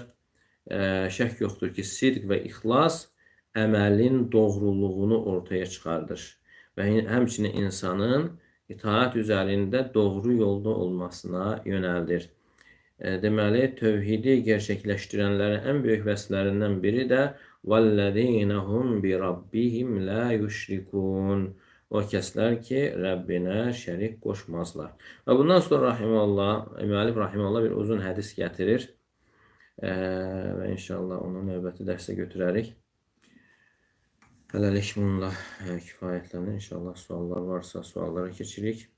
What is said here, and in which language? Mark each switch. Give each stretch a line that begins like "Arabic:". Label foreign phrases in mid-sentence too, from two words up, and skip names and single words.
Azerbaijani: Şək yoxdur ki, sidq və ixlas əməlin doğruluğunu ortaya çıxardır və həmçinin insanın itaat üzərində doğru yolda olmasına yönəldir. Deməli, tövhidi gerçəkləşdirənlərin ən böyük vəsflərindən biri də
Arabic: وَالَّذ۪ينَ هُمْ بِرَبِّهِمْ لَا يُشْرِكُونَ.
Azerbaijani: O kəslər ki, Rəbbinə şərik qoşmazlar. Və bundan sonra müəllif rahimehullah bir uzun hədis gətirir və inşallah onu növbəti dərsə götürərik. Hələlik bununla kifayətlənir. İnşallah suallar varsa suallara keçirik.